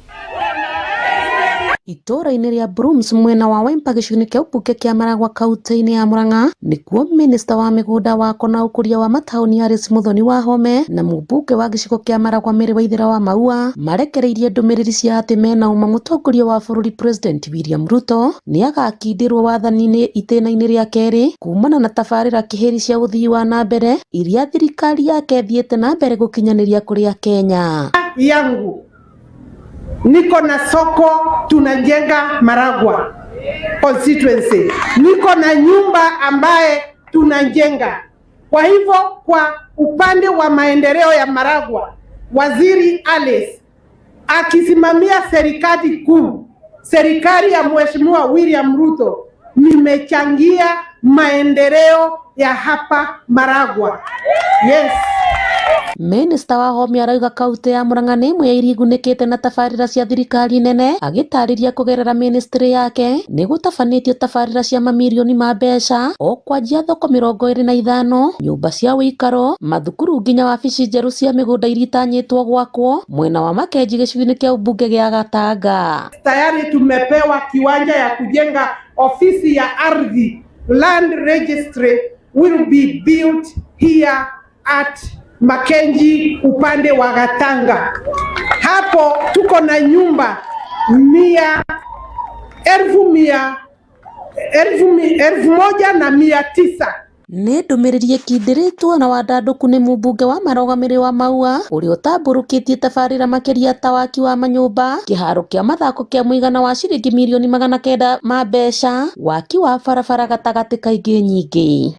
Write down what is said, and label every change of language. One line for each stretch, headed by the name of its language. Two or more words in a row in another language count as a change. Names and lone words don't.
Kikuyu: Itũra-inĩ rĩa Brooms mwena wa Wempa gĩcigo-inĩ kĩa ũmbunge kĩa Maragwa kaunti-inĩ ya Murang'a nĩkuo minista wa mĩgũnda wako na ũkũria wa mataũni Alice Mũthoni Wahome na mũmbunge wa gĩcigo kĩa Maragwa Mĩrĩ Waithĩra wa Maua marekereirie ndũmĩrĩri cia atĩ mena ũma mũtongoria wa bũrũri President William Ruto nĩ agakindĩrwo wathani-inĩ itĩna-inĩ rĩa kerĩ kumana na tabarĩra kĩhĩri cia ũthii wa na mbere iria thirikari yake thiĩte na mbere gũkinyanĩria kũrĩ Akenya.
Swahili: Yangu niko na soko tunajenga Maragwa constituency, niko na nyumba ambaye tunajenga. Kwa hivyo kwa upande wa maendeleo ya Maragwa, Waziri Alice akisimamia serikali kuu, serikali ya Mheshimiwa William Ruto, nimechangia maendeleo ya hapa Maragwa.
English: Yes.
Kikuyu: Minister wa Homi arauga kaunti ya Murang'a nĩ ĩmwe ya iria igunĩkĩte na tabarĩra cia thirikari nene, agĩtarĩria kũgerera ministry yake nĩ gũtabanĩtio tabarĩra cia mamirioni ma mbeca o kwanjia thoko 25, nyũmba cia ũikaro, mathukuru nginya wabici njerũ cia mĩgũnda iria itanyĩtwo gwakwo mwena wa Makenji gĩcigo-inĩ kĩa ũmbunge gĩa Gatanga.
Swahili: Tayari tumepewa kiwanja ya kujenga ofisi ya ardhi.
English: Land registry will be built here at Makenji
Swahili: upande wa Gatanga. Hapo tuko na nyumba 1,900.
Kikuyu: Nĩ ndũmĩrĩri ĩkindĩrĩtwo na wandandũku nĩ mũmbunge wa marũgamĩrĩri wa Maua ũrĩa ũtambũrũkĩtie tabarĩra makĩria ta waki wa manyũmba, kĩharo kĩa mathako kĩa mũigana wa ciringi mirioni 900 ma mbeca, waki wa barabara gatagatĩ kaingĩ nyingĩ.